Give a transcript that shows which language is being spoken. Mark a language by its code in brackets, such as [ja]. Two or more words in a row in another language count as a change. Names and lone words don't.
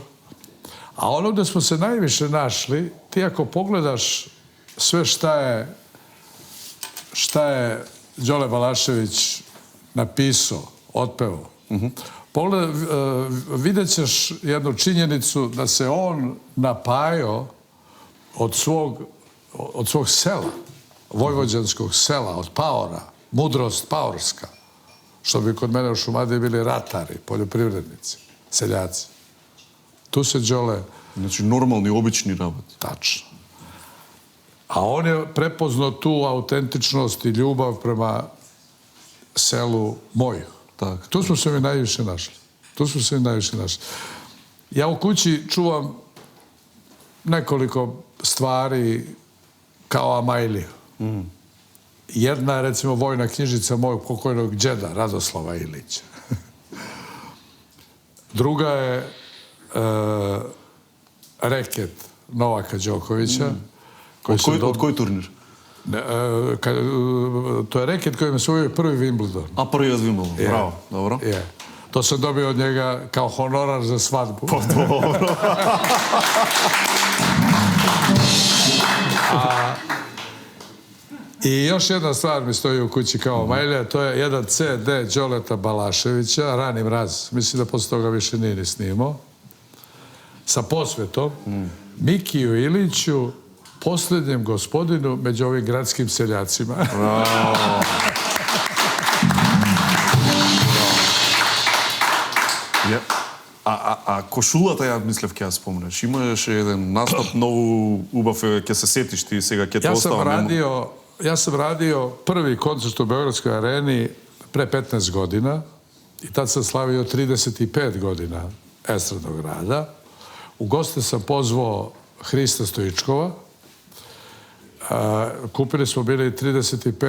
[sr] A ono gde smo se najviše našli, ti ako pogledaš sve šta je Đole Balašević napisao, otpevao, vidjet ćeš jednu činjenicu da se on napajao od svog sela, vojvođanskog sela, od paora, mudrost paorska, što bi kod mene u Šumadiji bili ratari, poljoprivrednici, seljaci. Tu se Đole... [mk] Значи нормални, обични работи. [sr] Tačno. A on je prepoznao tu autentičnost i ljubav prema selu moju. [mk] Tak. [sr] Tu smo se mi najviše našli. Ja u kući čuvam nekoliko stvari kao Amajliju. Jedna je, recimo, vojna knjižica mojeg pokojnog đeda, Radoslava Ilića. Druga je reket Novaka Đokovića. [mk] Од кој турнир? [sr] To je reket koji me osvojio prvi Wimbledon. [mk] А првиот Вимблдон, браво, добро. [sr] Je. To sam dobio od njega kao honorar za svadbu. Dobro. I još jedna stvar mi stoji u kući kao Amajlija, to je jedan CD Đoleta Balaševića, Rani mraz. Mislim da posle toga više nije ni snimao. Sa posvetom Mikiju Iliću, posljednjem gospodinu među ovim gradskim seljacima. [mk] А кошулата, ја мислев ќе ја спомнеш. Имаше еден настап многу убав, ќе се сетиш ти сега, ќе те остава. [sr] Ja sam radio prvi koncert u Beogradskoj areni pre 15 godina i tad sam slavio 35 godina estradnog rada. U goste sam pozvao Hrista Stojičkova. Kupili smo bili 35